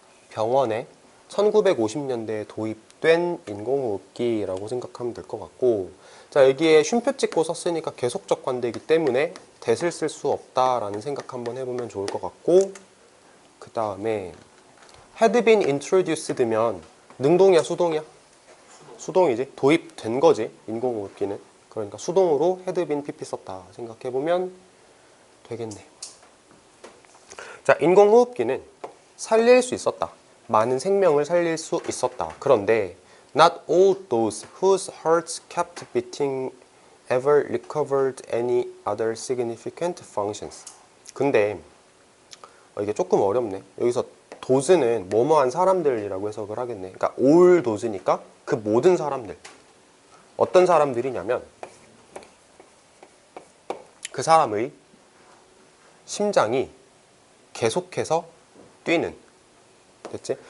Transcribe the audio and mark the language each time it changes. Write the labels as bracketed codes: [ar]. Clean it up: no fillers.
[ko] 병원에 1950년대에 도입된 인공호흡기라고 생각하면 될 것 같고, 자, 여기에 쉼표 찍고 썼으니까 계속적 관대이기 때문에 that을 쓸 수 없다라는 생각 한번 해보면 좋을 것 같고, 그 다음에 had been introduced면 능동이야 수동이야? 수동이지. 도입된 거지, 인공호흡기는. 그러니까 수동으로 had been pp 썼다 생각해보면 되겠네. 자, 인공호흡기는 살릴 수 있었다. 많은 생명을 살릴 수 있었다. [en] 그런데 not all those whose hearts kept beating ever recovered any other significant functions. [ko] 근데 이게 조금 어렵네. 여기서 does는 뭐뭐한 사람들이라고 해석을 하겠네. 그러니까 all does니까 그 모든 사람들. 어떤 사람들이냐면 그 사람의 심장이 계속해서 뛰는, 됐지?